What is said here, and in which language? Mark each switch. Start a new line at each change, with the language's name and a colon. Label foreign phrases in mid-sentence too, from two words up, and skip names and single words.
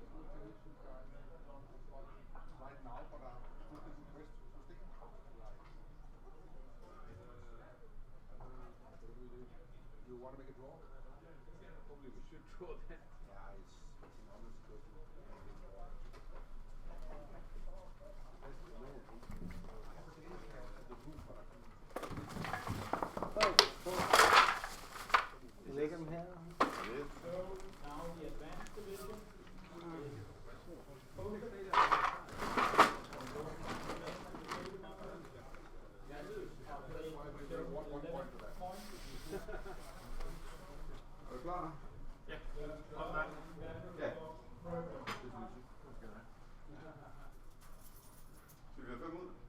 English: Right now, but I put the request to stick. Right. What do we do? Do you want to make a draw? Probably we should draw that. Yeah, it's an honest question.
Danish: Vi lægger dem her.
English: So now the advanced division is
Danish: Er du klar? Ja, også dig. Ja. Skal vi have 5 ud?